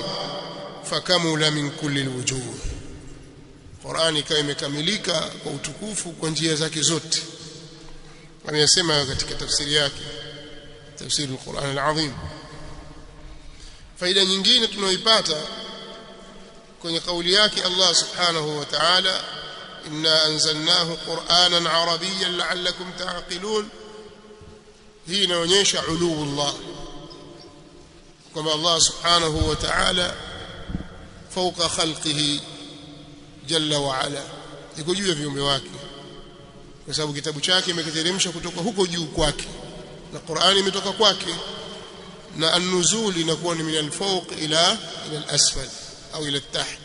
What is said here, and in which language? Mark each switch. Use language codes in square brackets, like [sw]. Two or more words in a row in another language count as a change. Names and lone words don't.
[ar] فكمل من كل الوجوه, [sw] Qur'ani ikawa imekamilika kwa utukufu kwa njia zake zote. Ameyasema katika tafsiri yake, tafsiri al-Qur'an al-Azim. Faida nyingine tunayoipata kwenye kauli yake [ar] الله سبحانه وتعالى, إنا أنزلناه قرآنا عربيا لعلكم تعقلون, [sw] hii inaonyesha [ar] علو الله, [sw] kwamba [ar] الله سبحانه وتعالى فوق خلقه جل وعلا, [sw] yuko juu ya viumbe wake, kwa sababu kitabu chake imekiteremsha kutoka huko juu kwake na Qur'ani imetoka kwake, na an-nuzul inakuwa ni [ar] من الفوق إلى الأسفل [sw] au [ar] إلى التحت.